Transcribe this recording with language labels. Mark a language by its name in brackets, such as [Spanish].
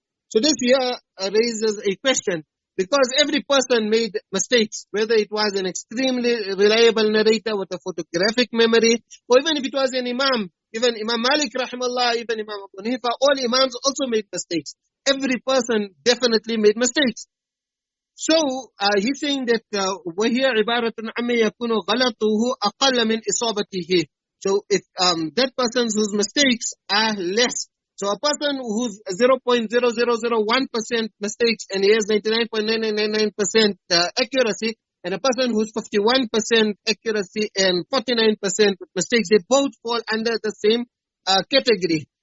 [English] So this here raises a question, because every person made mistakes, whether it was an extremely reliable narrator with a photographic memory, or even if it was an imam, even Imam Malik rahimahullah, even Imam Abu Hanifa, all imams also made mistakes. Every person definitely made mistakes. So he's saying that [Arabic] وَهِيَ عِبَارَةٌ عَمَّ يَكُونُ غَلَطُهُ أَقَلَّ مِنْ إِصَابَتِهِ. [English] So if that person whose mistakes are less, so a person who's 0.0001% mistakes and he has 99.9999% accuracy, and a person who's 51% accuracy and 49% mistakes, they both fall under the same category.